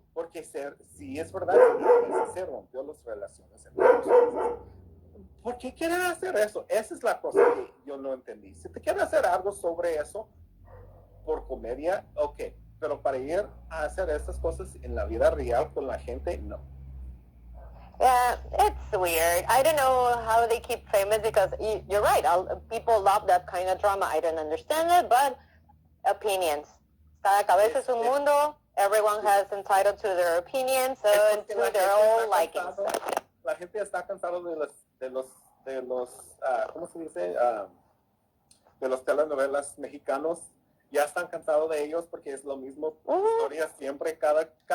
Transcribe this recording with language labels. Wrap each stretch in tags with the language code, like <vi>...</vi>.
<es>porque si es verdad que se rompió las relaciones entre ellos. ¿Por qué quieren hacer eso? Esa es la cosa que yo no entendí. Si te quieren hacer algo sobre eso por comedia, ok. Pero para ir a hacer estas cosas en la vida real con la gente, no.</es> <en>Yeah, it's weird. I don't know how they keep famous because you're right. People love that kind of drama. I don't understand it, but opinions.</en> <es>Cada cabeza es un mundo.</es> <en>Everyone has entitled to their opinions and to their own likings.</en> <es>La gente está cansada de los ¿cómo se dice? De los telenovelas mexicanos. Ya están cansados de ellos porque es lo mismo historia siempre cada</es>